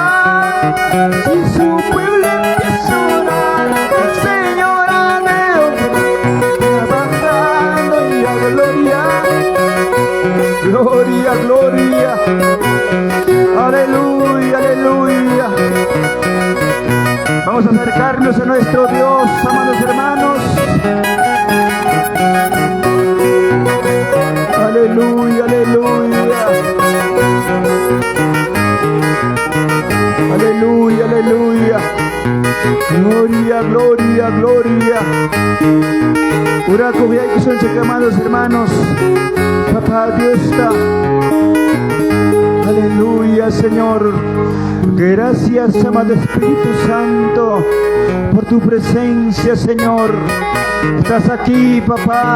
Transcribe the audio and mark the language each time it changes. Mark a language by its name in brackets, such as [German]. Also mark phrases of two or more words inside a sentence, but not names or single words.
[Spanish] Si su pueblo empieza a orar, el Señor ha de obrar. Va bajando ya, gloria, gloria, gloria. Aleluya, aleluya. Vamos a acercarnos a nuestro Dios, amados hermanos. Aleluya, aleluya. Aleluya, aleluya. Gloria, gloria, gloria. Uraco que son amados hermanos. Papá Dios está. Aleluya, Señor. Gracias, amado Espíritu Santo, por tu presencia, Señor. Estás aquí, papá.